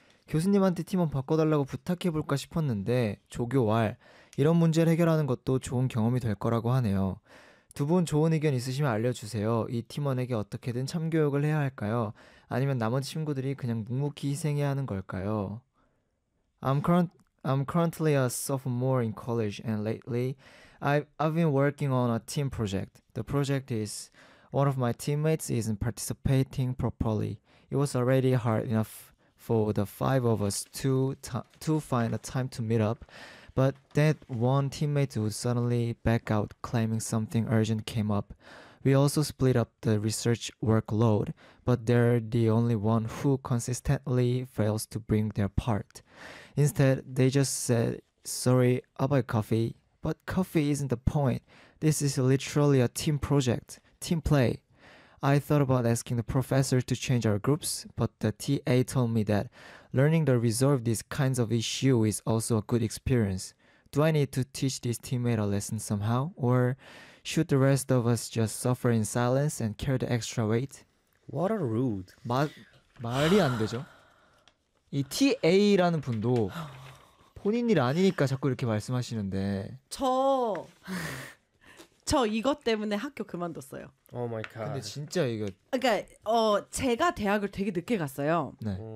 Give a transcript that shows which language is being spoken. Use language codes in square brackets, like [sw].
[ko] 교수님한테 팀원 바꿔달라고 부탁해볼까 싶었는데 조교왈 이런 문제를 해결하는 것도 좋은 경험이 될 거라고 하네요. 두 분 좋은 의견 있으시면 알려주세요. 이 팀원에게 어떻게든 참교육을 해야 할까요? 아니면 나머지 친구들이 그냥 묵묵히 희생해야 하는 걸까요? [en] I'm currently a sophomore in college and lately I've been working on a team project. The project is one of my teammates isn't participating properly. It was already hard enough for the five of us to find a time to meet up. But that one teammate would suddenly back out claiming something urgent came up. We also split up the research workload, but they're the only one who consistently fails to bring their part. Instead, they just said, sorry about coffee, but coffee isn't the point. This is literally a team project, team play. I thought about asking the professor to change our groups, but the TA told me that learning to resolve these kinds of issues is also a good experience. Do I need to teach this teammate a lesson somehow? Or should the rest of us just suffer in silence and carry the extra weight? What a rude. [ko] 말이 안 되죠. 이 TA라는 분도 본인 일 아니니까 자꾸 이렇게 말씀하시는데 저 이것 때문에 학교 그만뒀어요. [en] Oh my god. [ko] 근데 진짜 이거 그러니까 제가 대학을 되게 늦게 갔어요. 네.